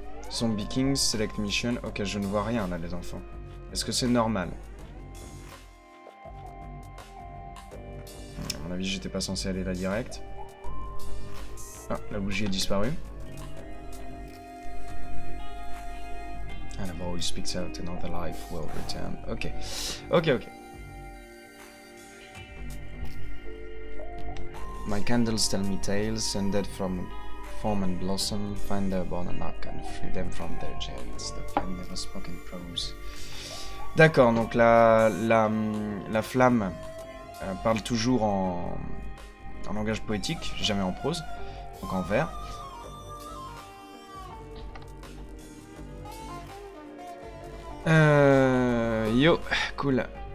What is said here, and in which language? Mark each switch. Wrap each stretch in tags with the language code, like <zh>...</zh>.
<fr>Zombie Kings, Select Mission. Ok, je ne vois rien là les enfants. Est-ce que c'est normal? À mon avis, j'étais pas censé aller là direct. Ah, la bougie est disparue.</fr> <en>And a boy speaks out, another life will return. Ok. Ok. My candles tell me tales, and dead from form and blossom, find their born and knock and free them from their jails. The flame never spoke in prose.</en> <fr>D'accord, donc la flamme parle toujours en langage poétique, jamais en prose, donc en vers.</fr> <en>Yo, cool.</en>